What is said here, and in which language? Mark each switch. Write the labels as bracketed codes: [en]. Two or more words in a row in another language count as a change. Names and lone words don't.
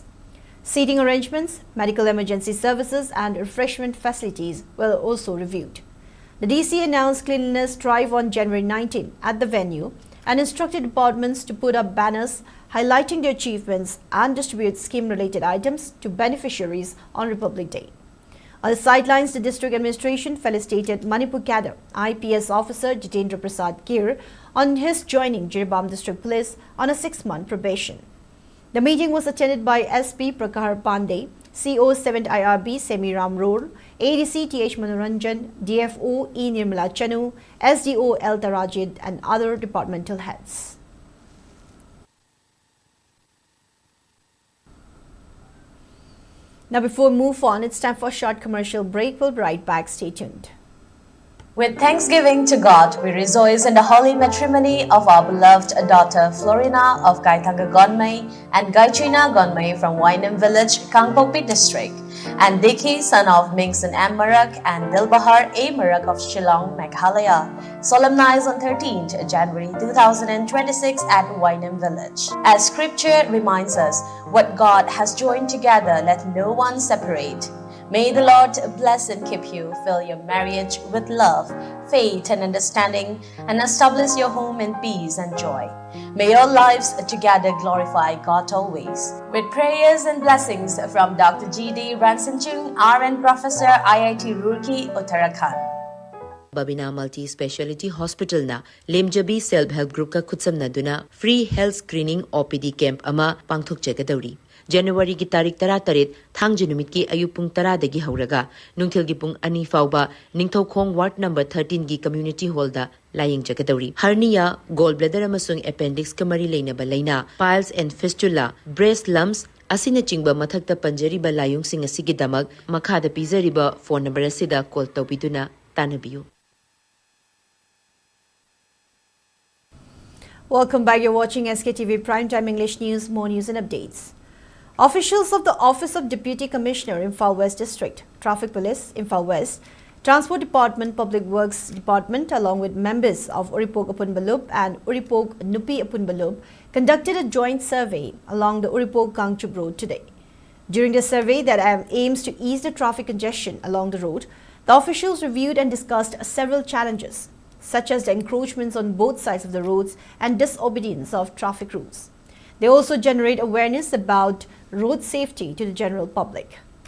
[en] Seating arrangements, medical emergency services and refreshment facilities were also reviewed. The DC announced cleanliness drive on January 19 at the venue and instructed departments to put up banners highlighting their achievements and distribute scheme-related items to beneficiaries on Republic Day. On the sidelines, the district administration felicitated Manipur cadre IPS officer Jitendra Prasad Kir on his joining Jiribam District Police on a 6-month probation. The meeting was attended by SP Prakahar Pandey, CO 7th IRB Semiram Roar, ADC TH Manoranjan, DFO E Nirmala Chanu, SDO L Tarajid and other departmental heads. Now before we move on, it's time for a short commercial break. We'll be right back. Stay tuned. With thanksgiving to God, we rejoice in the holy matrimony of our beloved daughter Florina of Gaitanga Gonmai and Gaichina Gonmai from Wainam Village, Kangpokpi District, and Diki, son of Mingson M. Marak and Dilbahar A. Marak of Shillong, Meghalaya, solemnized on 13th January 2026 at Wainam Village. As scripture reminds us, what God has joined together, let no one separate. May the Lord bless and keep you, fill your marriage with love, faith and understanding, and establish your home in peace and joy. May your lives together glorify God always. With prayers and blessings from Dr. G.D. Ransanchung, RN Professor, IIT Roorkee, Uttarakhand. [mni] Babina Multi-Speciality Hospital na Lemjabi Self-Help Group ka khutsamnaduna [en] free health screening OPD camp [mni] ama pangthokjagadauri. January ki tarik 13 thangje numit ki ayuk pung 10 dagi hauraga nungthil gi pung 2 fauba Ningthaukhong [en] ward number [mni] 13 gi [en] community hall [mni] da laying jagadauri. Hernia, gallbladder amasung appendix kamari leinaba laina, [en] piles and fistula, breast lumps [mni] asina chingba mathakta panjariba layung sing asigi damag makhada pizariba [en] phone number [mni] asida call tawbiduna tanabiyu. [en] Welcome back. You're watching SKTV Primetime English News. More news and updates. Officials of the Office of Deputy Commissioner, Imphal West District, Traffic Police, Imphal West, Transport Department, Public Works Department, along with members of Uripog Apunbalub and Uripog Nupi Apunbalub, conducted a joint survey along the Uripog Kangchub Road today. During the survey that aims to ease the traffic congestion along the road, the officials reviewed and discussed several challenges, such as the encroachments on both sides of the roads and disobedience of traffic rules. They also generate awareness about road safety to the general public.